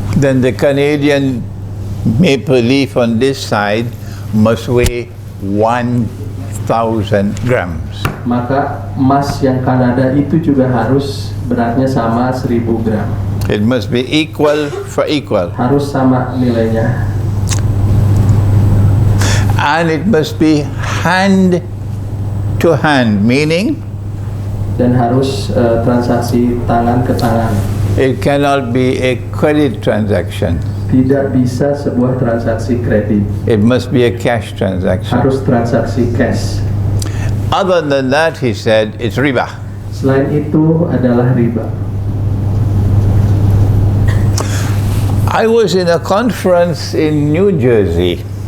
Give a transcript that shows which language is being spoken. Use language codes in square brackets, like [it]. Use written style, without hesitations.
[en] then the Canadian maple leaf on this side must weigh 1,000 grams. [id] maka emas yang Kanada itu juga harus beratnya sama 1.000 gram. [en] It must be equal for equal. [id] Harus sama nilainya. [en] And it must be hand to hand, meaning [id] Dan harus transaksi tangan ke tangan. [en] it cannot be a credit transaction. [id] Tidak bisa sebuah transaksi kredit. [en] It must be a cash transaction. [id] Harus transaksi cash. [en] Other than that, he said, it's riba. [id] Selain itu adalah riba. [en] I was in a conference in New Jersey,